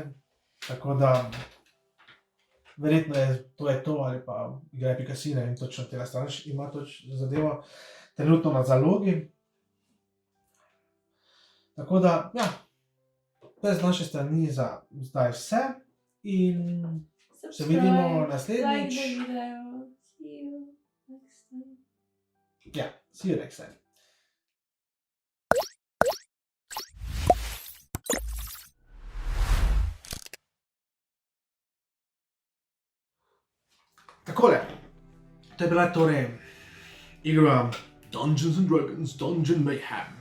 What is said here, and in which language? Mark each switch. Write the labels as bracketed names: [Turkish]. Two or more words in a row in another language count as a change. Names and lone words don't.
[Slovenian] Tako da verjetno je to ali pa igraj.si, ne vem točno, tega stran ima zadevo trenutno na zalogi. Tako da, ja, to je z naše strani za zdaj vse in se vidimo naslednjič. [English] Like the video. See you next time. Ja, see you next time. [Slovenian] Takole, to je bila torej igra Dungeons & Dragons Dungeon Mayhem.